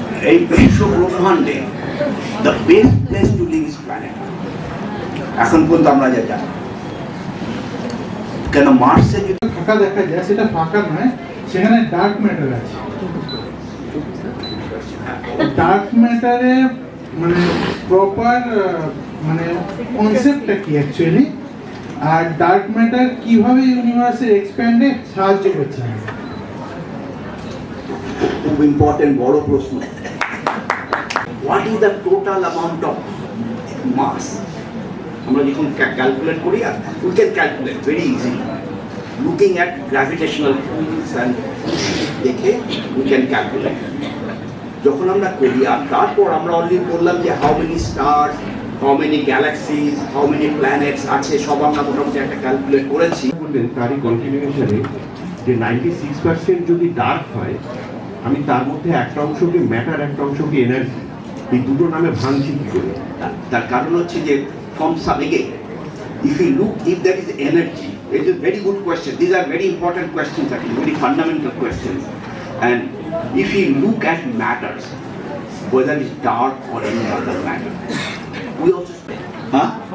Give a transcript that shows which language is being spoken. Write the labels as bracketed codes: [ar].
[bn] এই বিশ্ব ব্রহ্মাণ্ডে [en] the best place to live is planet. [bn] এখন পর্যন্ত আমরা যা জানি, কেন মার্সে যদি ফাঁকা দেখা যায়, সেটা ফাঁকা নয়, সেখানে ডার্ক ম্যাটার আছে। ডার্ক ম্যাটারে মানে প্রপার মানে কনসেপ্টটা কি অ্যাকচুয়ালি, আর ডার্ক ম্যাটার কিভাবে ইউনিভার্সের এক্সপ্যান্ডে সাহায্য করছে? খুব ইম্পর্টেন্ট বড় প্রশ্ন। [en] What is the total amount of mass? [bn] আমরা যখন ক্যালকুলেট করি, [en] We can calculate very easily looking at gravitational force and দেখে we can calculate. [bn] যখন আমরা করি আর তারপর আমরা অলরেডি বললাম যে [en] how many star, how many galaxies, how many planets [bn] আছে, সব আমরা মোটামুটি একটা ক্যালকুলেট করেছি। বললেন তারই কন্টিনিউশনে যে 96% যদি ডার্ক হয়, আমি তার মধ্যে একটা অংশকে ম্যাটার, একটা অংশকে এনার্জি, এই দুটো নামে ভাঙছি কি করে? তার কারণ হচ্ছে যে [en] from some again, if you look, if there is energy, it is a very good question. These are very important questions, actually, very fundamental questions. And if you look at matters, whether it's dark or any other matter, we also say, huh?